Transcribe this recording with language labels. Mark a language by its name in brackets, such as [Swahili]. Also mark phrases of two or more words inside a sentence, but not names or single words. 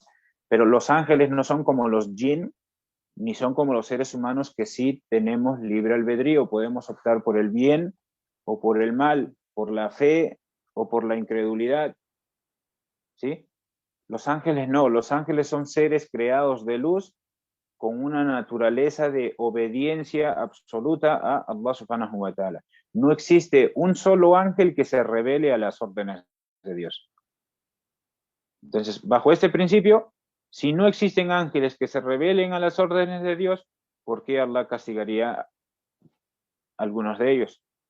[Spanish] Pero los ángeles no son como los jinn, ni son como los seres humanos que sí tenemos libre albedrío. Podemos optar por el bien o por el mal, por la fe o por la incredulidad. ¿Sí? Los ángeles no, los ángeles son seres creados de luz con una naturaleza de obediencia absoluta a [Arabic] الله سبحانه وتعالى. [Spanish] No existe un solo ángel que se revele a las órdenes de Dios. Entonces, bajo este principio, si no existen ángeles que se rebelen a las órdenes de Dios, ¿por qué Allah castigaría a algunos de ellos?